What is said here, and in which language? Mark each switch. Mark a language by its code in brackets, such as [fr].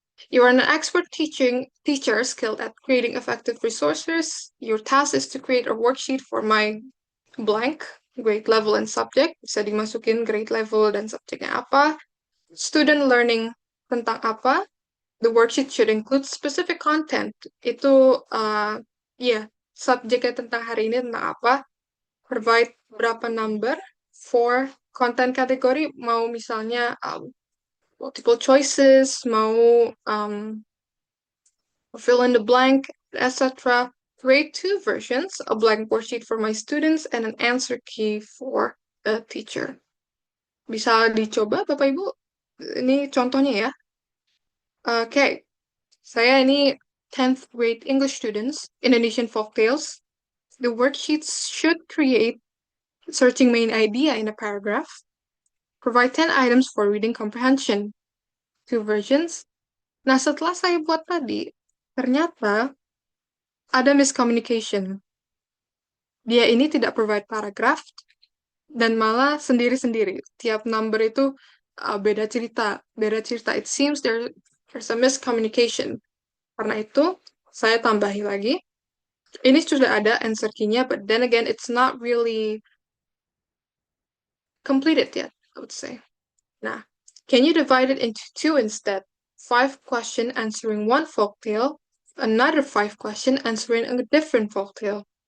[en] You are an expert teacher skilled at creating effective resources. Your task is to create a worksheet for my blank, grade level and subject. [id] Bisa dimasukin grade level dan subjeknya apa. [en] Student learning [id] tentang apa. [en] The worksheet should include specific content. [id] Itu, subjeknya tentang hari ini tentang apa. [en] Provide [id] berapa [en] number for content category. [id] Mau misalnya [en] multiple choices, [id] mau [en] fill in the blank, etc. Create 2 versions, a blank worksheet for my students and an answer key for the teacher. [id] Bisa dicoba Bapak Ibu? Ini contohnya ya. [en] Okay, [id] saya ini [en] 10th grade English students, Indonesian folktales. The worksheets should create searching main idea in a paragraph. Provide 10 items for reading comprehension. 2 versions. [id] Nah, setelah saya buat tadi, ternyata ada miscommunication. Dia ini tidak [en] provide paragraph [id] dan malah sendiri-sendiri. Tiap number itu beda cerita. [en] It seems there's a miscommunication. [id] Karena itu, saya tambahi lagi. Ini sudah ada [en] answer key-nya, but then again, it's not really completed yet, I would say. Nah, can you divide it into 2 instead? 5 question answering one folktale, another 5 question answering a different folktale.